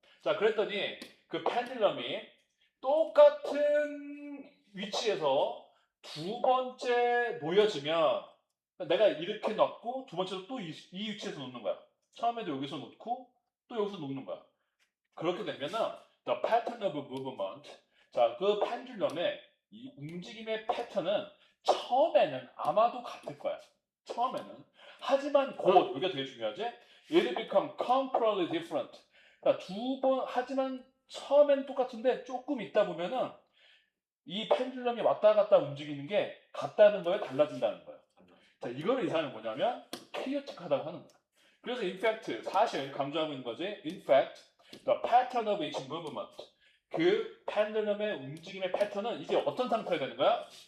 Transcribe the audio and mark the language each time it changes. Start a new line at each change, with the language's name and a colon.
Korean: 자, 그랬더니 그 펜듈럼이 똑같은 위치에서 두 번째 놓여지면 내가 이렇게 놓고 두 번째로 또 이 위치에서 놓는 거야. 처음에도 여기서 놓고 또 여기서 놓는 거야. 그렇게 되면은
English: the pattern of movement
Korean: 자, 그 펜듈럼의 이 움직임의 패턴은 처음에는 아마도 같을 거야. 처음에는. 하지만 곧 여기가 되게 중요하지?
English: It will become completely different.
Korean: 그러니까 하지만 처음엔 똑같은데 조금 있다 보면은 이 펜듈럼이 왔다 갔다 움직이는 게 같다는 거에 달라진다는 거예요. 자, 이거를 이상은 뭐냐면 chaotic하다고 하는 거야. 그래서
English: in fact
Korean: 사실 강조하고 있는 거지.
English: in fact the pattern of each movement
Korean: 그 펜듈럼의 움직임의 패턴은 이제 어떤 상태가 되는 거야?